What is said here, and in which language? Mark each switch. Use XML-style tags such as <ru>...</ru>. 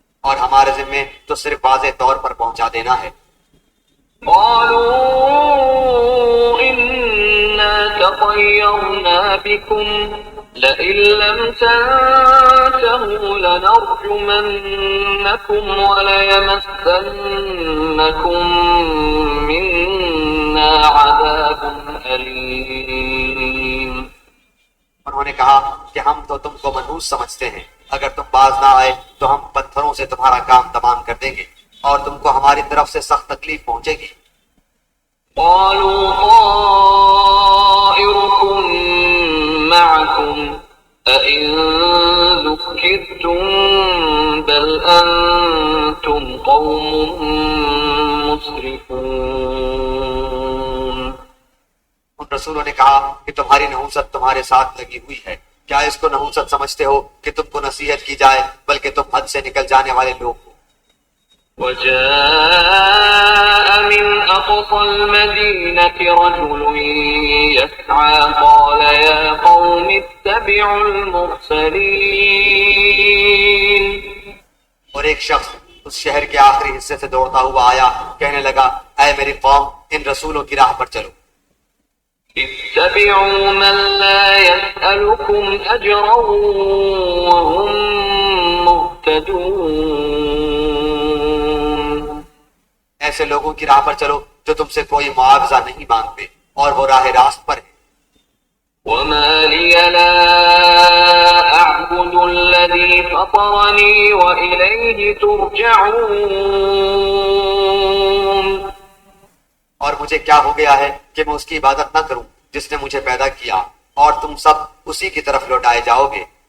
<ur>اور ہمارے ذمے تو صرف واضح طور پر پہنچا دینا ہے.</ur> <ar>قالوا إنا تطيرنا بكم لئن لم تنتهوا لنرجمنكم وليمسنكم منا عذاب أليم.</ar> <ur>انہوں نے کہا کہ ہم تو تم کو منحوس سمجھتے ہیں، اگر تم باز نہ آئے تو ہم پتھروں سے تمہارا کام تمام کر دیں گے اور تم کو ہماری طرف سے سخت تکلیف پہنچے گی.</ur> <ar>قالوا طائركم معكم أئن ذكرتم بل أنتم قوم مسرفون.</ar> <ur>ان رسولوں نے کہا کہ تمہاری نحوست تمہارے ساتھ لگی ہوئی ہے، کیا اس کو نحوست سمجھتے ہو کہ تم کو نصیحت کی جائے، بلکہ تم حد سے نکل جانے والے لوگ ہو.</ur> <ar>وجاء من أقصى المدينة رجل يسعى قال يا قوم اتبعوا المرسلين.</ar> <ur>اور ایک شخص اس شہر کے آخری حصے سے دوڑتا ہوا آیا، کہنے لگا اے میری قوم ان رسولوں کی راہ پر چلو.</ur> <ar>اتبعوا من لا يسألكم أجرا وهم مهتدون.</ar> <ur>ایسے لوگوں کی راہ پر چلو جو تم سے کوئی معاوضہ نہیں مانگتے اور وہ راہ راست پر ہے.</ur> <ar>وما لي لا أعبد الذي فطرني وإليه ترجعون.</ar> <ur>اور مجھے کیا ہو گیا ہے کہ میں اس کی عبادت نہ کروں جس نے مجھے پیدا کیا، اور تم سب اسی کی طرف لوٹائے جاؤ گے.</ur>